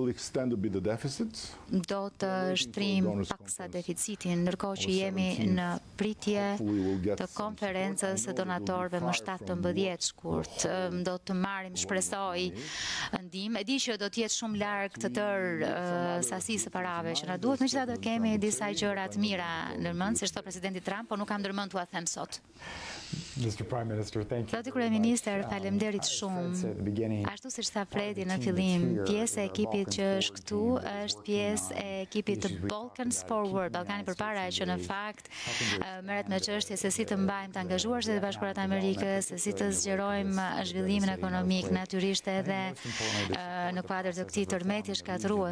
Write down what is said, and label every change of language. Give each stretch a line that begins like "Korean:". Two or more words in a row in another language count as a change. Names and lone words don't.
Albanian: Do të shtrijmë paksa deficitin, ndërkohë që jemi në pritje të konferencës së donatorëve më 17 shkurt. Do të marrim, shpresoj, ndihmë. E di që do të jetë shumë larg të tërë sasisë së parave që na duhet, megjithatë kemi disa gjëra të mira ndërmend, si thotë presidenti Trump, por nuk kam ndërmend t'ua them sot.
English: Mr. Prime Minister, thank you.
Albanian: Zoti Kryeministër, faleminderit shumë. Ashtu siç tha Fredi në fillim, pjesë e ekipit që është këtu është pjesë e ekipit të Balkans Forward, Ballkani përpara, që në fakt merret me çështje se si të mbajmë të angazhuar Shtetet e Bashkuara të Amerikës, se si të zgjerojmë zhvillimin ekonomik, natyrisht edhe në kuadër të këtij tërmeti shkatërrues.